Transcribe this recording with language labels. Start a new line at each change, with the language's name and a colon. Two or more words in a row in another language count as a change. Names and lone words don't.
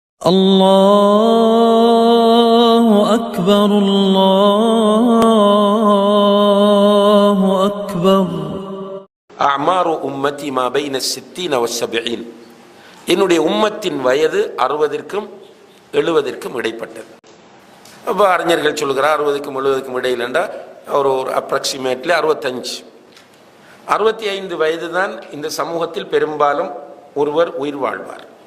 Arabic: الله أكبر الله أكبر. أعمار أمتي ما بين 60 و70.
Tamil: என்னுடைய உம்மத்தின் வயது 60க்கும் 70க்கும் இடைப்பட்டது. அப்போ அறிஞர்கள் சொல்கிறார் 60க்கும் 70க்கும் இடையில் என்றால் ஒரு அப்ராக்சிமேட்லி 65 65 வயது தான் இந்த சமூகத்தில் பெரும்பாலும் ஒருவர் உயிர் வாழ்வார்.